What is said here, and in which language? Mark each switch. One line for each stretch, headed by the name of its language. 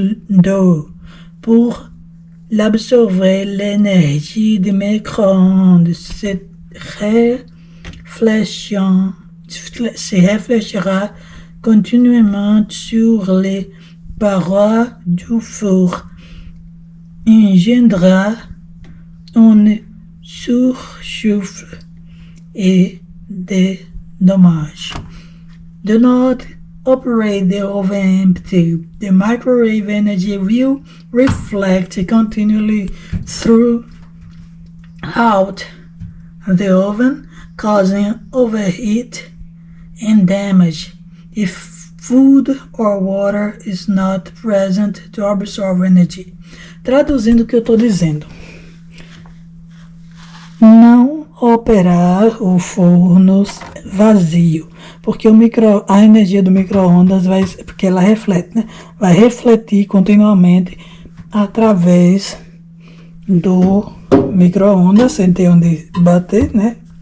French: d'eau pour l'absorber l'énergie du micro-ondes se réfléchira continuellement sur les parois du four, engendra un surchauffe et des dommages.
English: Do not operate the oven empty. The microwave energy will reflect continually throughout the oven, causing overheat and damage if food or water is not present to absorb energy.
Portuguese: Traduzindo o que eu estou dizendo. Não operar o forno vazio, porque a energia do micro-ondas porque ela reflete, né? Vai refletir continuamente através do micro-ondas, sem ter onde bater, né?